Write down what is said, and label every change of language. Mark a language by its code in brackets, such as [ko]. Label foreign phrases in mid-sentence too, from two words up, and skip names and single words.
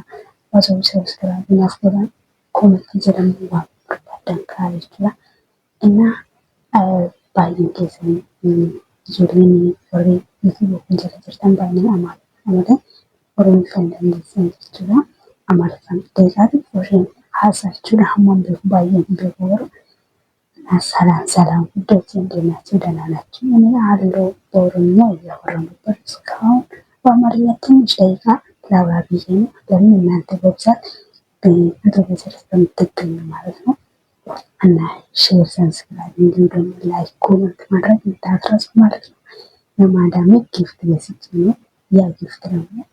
[om] Osoo sabiskiraaybii naaf godhan koomentii jedhamu waan barbaadan kaa'aa jechuudha. Innaa baay'een keessanii ijoolleen warri yuutuubii kun jala jirtan baay'een amalee Oromoo kan dandeessan jechuudha. Amaariffaan deeqaati isheen haasaa jechuudha. Hammaan beeku baay'een beeku garuu [am] ሰላም ውዶች እንዴት ናችሁ? ደህና ናችሁ? እኔ አለሁ በኦሮምኛ እያወራሁ ነበር እስካሁን በአማርኛ ትንሽ ደቂቃ ላውራ ብዬ ነው። ለምን እናንተ በብዛት በዩቱብ ስለምትገኙ ማለት ነው። እና ሼር፣ ሰብስክራይብ እንዲሁም ደግሞ ላይክ፣ ኮመንት ማድረግ እንዳትረሱ ማለት ነው። ለማዳሜ ጊፍት ገዝቼ ነው። ያ ጊፍት ደግሞ